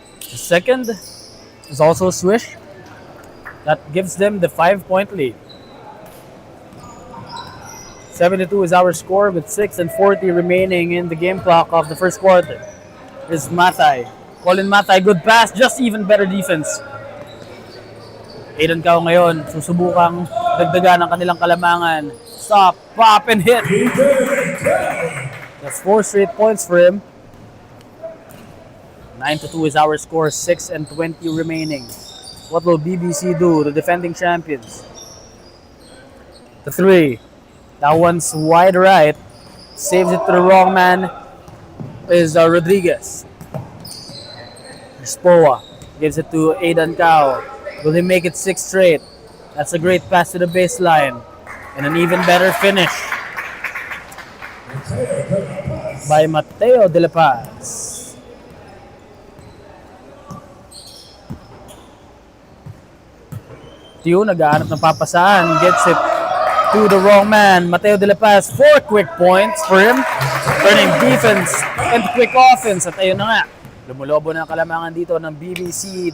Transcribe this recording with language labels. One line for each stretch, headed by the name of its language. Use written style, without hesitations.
English: The second is also a swish. That gives them the 5-point lead. 72 is our score with 6:40 remaining in the game clock of the first quarter. Is Mathai. Colin Mathai, good pass, just even better defense.
Filipino: Aidan Cao ngayon, susubukang dagdagan ng kanilang kalamangan.
English: Stop, pop, and hit. That's 4 straight points for him. 9-2 is our score, 6:20 remaining. What will BBC do, the defending champions? The 3. That one's wide right. Saves it to the wrong man is Rodriguez. Spoa gives it to Aidan Cao. Will he make it 6 straight? That's a great pass to the baseline. And an even better finish by Mateo De La Paz.
Filipino: Tio nag-aanap ng papasahan.
English: Gets it to the wrong man. Mateo De La Paz, 4 quick points for him. Turning defense and quick offense.
Filipino: At ayun na nga, lumulobo na ang kalamangan dito ng BBC.